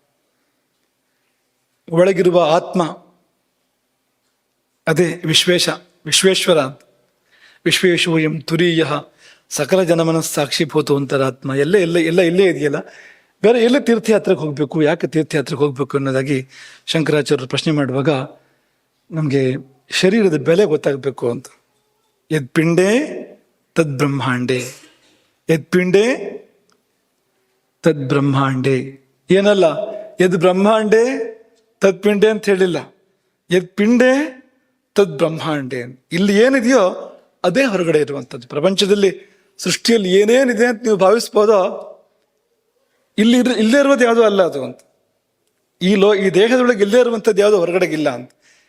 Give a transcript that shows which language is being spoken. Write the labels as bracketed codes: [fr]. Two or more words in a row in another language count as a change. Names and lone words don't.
[kn] ಒಳಗಿರುವ ಆತ್ಮ ಅದೇ ವಿಶ್ವೇಶ್ವರ ಅಂತ. [sa] ವಿಶ್ವೇಶ್ವಯಂ ತುರೀಯ ಸಕಲ ಜನಮನ ಸಾಕ್ಷಿಭೂತ ಅಂತರಾತ್ಮ. [kn] ಎಲ್ಲ ಇಲ್ಲೇ ಇದೆಯಲ್ಲ. ಬೇರೆ ಎಲ್ಲೇ ತೀರ್ಥಯಾತ್ರೆಗೆ ಹೋಗ್ಬೇಕು, ಯಾಕೆ ತೀರ್ಥಯಾತ್ರೆಗೆ ಹೋಗ್ಬೇಕು ಅನ್ನೋದಾಗಿ ಶಂಕರಾಚಾರ್ಯರು ಪ್ರಶ್ನೆ ಮಾಡುವಾಗ ನಮಗೆ ಶರೀರದ ಬೆಲೆ ಗೊತ್ತಾಗಬೇಕು ಅಂತ. [sa] ಯದ್ ಪಿಂಡೇ ತದ್ ಬ್ರಹ್ಮಾಂಡೇ, ಯದ್ ಪಿಂಡೇ ತದ್ ಬ್ರಹ್ಮಾಂಡೇ. ಏನಲ್ಲ, ಯದ್ ಬ್ರಹ್ಮಾಂಡೇ ತದ್ ಪಿಂಡೇ [kn] ಅಂತ ಹೇಳಿಲ್ಲ, [sa] ಯದ್ ಪಿಂಡೇ ತದ್ ಬ್ರಹ್ಮಾಂಡೇ. [kn] ಇಲ್ಲಿ ಏನಿದೆಯೋ ಅದೇ ಹೊರಗಡೆ ಇರುವಂಥದ್ದು. ಪ್ರಪಂಚದಲ್ಲಿ ಸೃಷ್ಟಿಯಲ್ಲಿ ಏನೇನಿದೆ ಅಂತ ನೀವು ಭಾವಿಸ್ಬೋದೋ ಇಲ್ಲೇ ಇರೋದು ಯಾವುದೋ ಅಲ್ಲ ಅದು ಅಂತ. ಈ ದೇಹದೊಳಗೆ ಇಲ್ಲೇ ಇರುವಂಥದ್ದು ಯಾವುದೋ ಹೊರಗಡೆಗಿಲ್ಲ ಅಂತ.